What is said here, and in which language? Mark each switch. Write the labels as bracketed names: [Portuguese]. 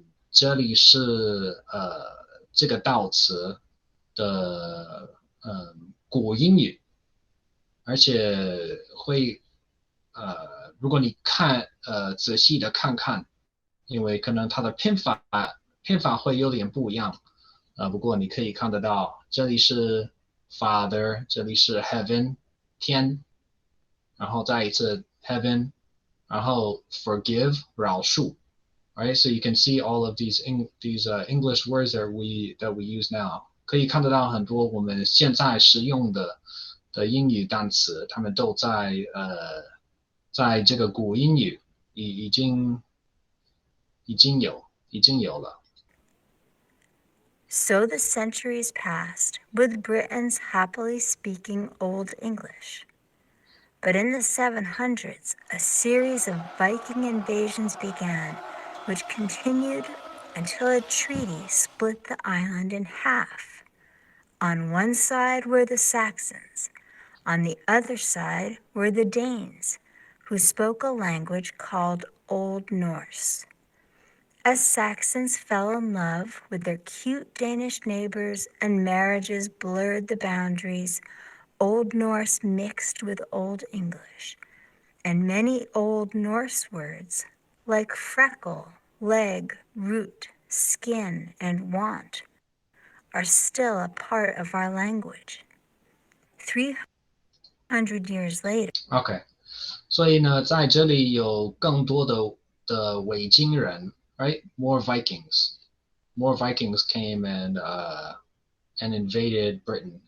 [Chinese] 这里是这个悼词的古英语，而且会如果你看仔细的看看，因为可能它的拼法会有点不一样。不过你可以看得到，这里是 Father， 这里是 Heaven 天，然后再一次 Heaven， 然后 Forgive 饶恕。 [English] Right, so you can see all of these English words that we use now. [Chinese] 可以看得到很多我们现在使用的英语单词，它们都在这个古英语已经有了。 [English] So the centuries passed, with Britons happily speaking Old English. But in the 700s, a series of Viking invasions began, which continued until a treaty split the island in half. On one side were the Saxons, on the other side were the Danes, who spoke a language called Old Norse. As Saxons fell in love with their cute Danish neighbors and marriages blurred the boundaries, Old Norse mixed with Old English, and many Old Norse words like freckle, leg, root, skin, and want are still a part of our language. 300 years later. [Chinese] OK， 所以呢，在这里有更多的维京人 ， [English] right? More Vikings came and invaded Britain.